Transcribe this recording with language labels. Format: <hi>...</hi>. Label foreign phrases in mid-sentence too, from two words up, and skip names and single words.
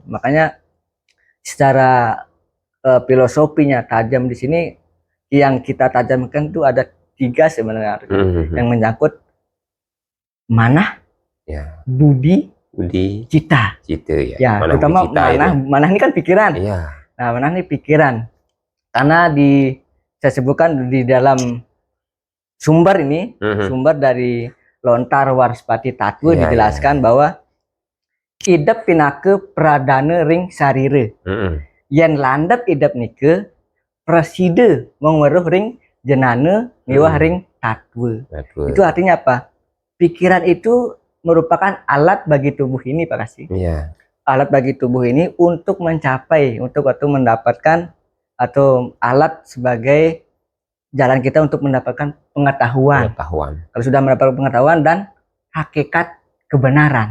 <id>Makanya secara filosofinya tajam di sini yang kita tajamkan itu ada 3 sebenarnya, yang menyangkut manah, budi, cita. Terutama manah ini kan pikiran. Nah, mana nih pikiran, karena saya sebutkan di dalam sumber ini, sumber dari Lontar Warspati Tatwa dijelaskan bahwa</id> <ban>idep pinake pradana ring sarire, yen landep idep nike preside mengweruh ring jenane mewah ring tatwa.</ban> <id>Itu artinya apa? Pikiran itu merupakan alat bagi tubuh ini Pak Kasih. Alat bagi tubuh ini untuk mencapai, untuk mendapatkan, atau alat sebagai jalan kita untuk mendapatkan pengetahuan. Kalau sudah mendapatkan pengetahuan dan hakikat kebenaran.</id>